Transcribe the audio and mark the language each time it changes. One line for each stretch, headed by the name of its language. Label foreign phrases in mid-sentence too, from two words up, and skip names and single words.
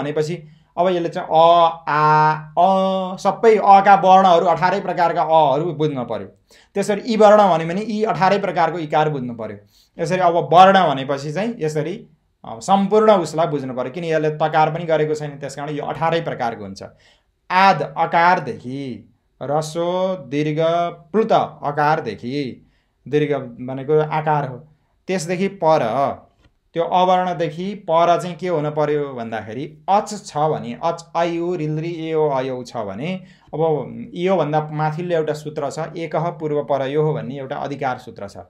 Nepali: अवर्ण भनेपछि अब यसले चाहिँ अ आ अ सबै अका वर्णहरू 18 प्रकारका अहरू बुझ्न पर्यो। त्यसरी ई वर्ण भन्यो भने यी 18 प्रकारको इकार बुझ्नु पर्यो। यसरी अब वर्ण भनेपछि चाहिँ यसरी सम्पूर्ण उसलाई बुझ्नु पर्यो, किन यसले तकार पनि गरेको छैन, त्यसकारण यो 18 प्रकारको हुन्छ। आद अकारदेखि रसो दीर्घ प्लुत अकारदेखि, दीर्घ भनेको आकार हो, त्यसदेखि पर त्यो अवर्णदेखि पर चाहिँ के हुन पर्यो भन्दाखेरि अच छ भने, अच आयु रिल्री एओ अयौ छ भने, अब यो भन्दा माथिल्लो एउटा सूत्र छ
Sanskrit: एकह पूर्व परयो
Nepali: हो भन्ने एउटा अधिकार सूत्र छ।